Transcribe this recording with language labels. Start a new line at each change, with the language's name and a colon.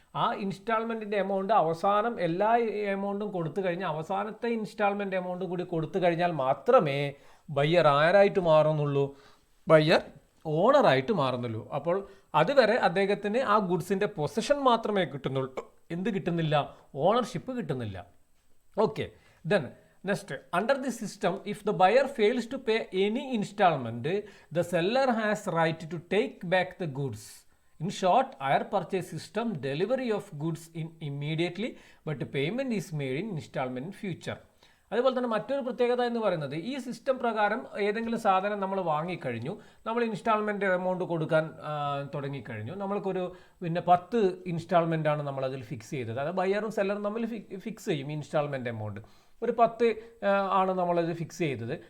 Malayalam: ആ ഇൻസ്റ്റാൾമെൻറ്റിൻ്റെ എമൗണ്ട് അവസാനം എല്ലാ എമൗണ്ടും കൊടുത്തു കഴിഞ്ഞാൽ അവസാനത്തെ ഇൻസ്റ്റാൾമെൻറ്റ് എമൗണ്ട് കൂടി കൊടുത്തു കഴിഞ്ഞാൽ മാത്രമേ ബയ്യർ ആരായിട്ട് മാറുന്നുള്ളൂ? ബയ്യർ ഓണറായിട്ട് മാറുന്നുള്ളൂ. അപ്പോൾ അതുവരെ അദ്ദേഹത്തിന് ആ ഗുഡ്സിൻ്റെ പൊസഷൻ മാത്രമേ കിട്ടുന്നുള്ളൂ. എന്ത് കിട്ടുന്നില്ല? ഓണർഷിപ്പ് കിട്ടുന്നില്ല. Okay, then
English: Next, under the system, if the buyer fails to pay any installment, the seller has right to take back the goods. In short, hire purchase system, delivery of goods in immediately, but payment is made in installment in future.
Malayalam: അതുപോലെ തന്നെ മറ്റൊരു പ്രത്യേകത എന്ന് പറയുന്നത് ഈ system പ്രകാരം ഏതെങ്കിലും സാധനം നമ്മൾ വാങ്ങിക്കഴിഞ്ഞു, നമ്മൾ ഇൻസ്റ്റാൾമെൻറ്റ് എമൗണ്ട് കൊടുക്കാൻ തുടങ്ങിക്കഴിഞ്ഞു, നമ്മൾക്കൊരു 10 ഇൻസ്റ്റാൾമെൻ്റ് ആണ് നമ്മളതിൽ ഫിക്സ് ചെയ്തത്. അത് ബയ്യറും സെല്ലറും തമ്മിൽ ഫിക്സ് ചെയ്യും ഇൻസ്റ്റാൾമെൻറ്റ് എമൗണ്ട്. ഒരു 10 ആണ് നമ്മളത് ഫിക്സ് ചെയ്തത്.